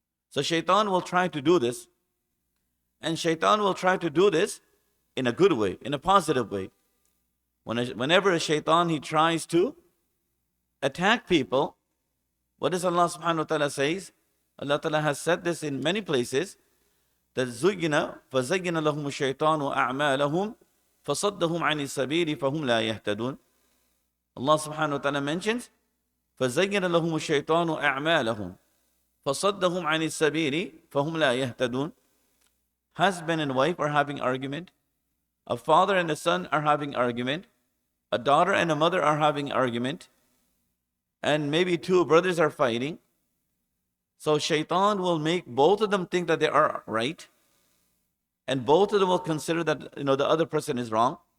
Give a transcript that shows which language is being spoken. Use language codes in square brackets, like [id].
[en] So shaitan will try to do this, and shaitan will try to do this in a good way, in a positive way. Whenever a shaitan, he tries to attack people, what does Allah subhanahu wa ta'ala says? Allah ta'ala has said this in many places, that [ar] فَزَيِّنَ لَهُمُ الشَّيْطَانُ أَعْمَالَهُمْ فَصَدَّهُمْ عَنِ السَّبِيلِ فَهُمْ لَا يَهْتَدُونَ. [en] Allah subhanahu wa ta'ala mentions, [ar] فَزَيِّنَ لَهُمُ الشَّيْطَانُ أَعْمَالَهُمْ فَصَدَّهُمْ عَنِ السَّبِيلِ فَهُمْ لَا يَهْتَدُونَ. [en] Husband and wife are having argument. A father and a son are having argument. A daughter and a mother are having argument. And maybe two brothers are fighting. So shaitan will make both of them think that they are right, and both of them will consider that the other person is wrong.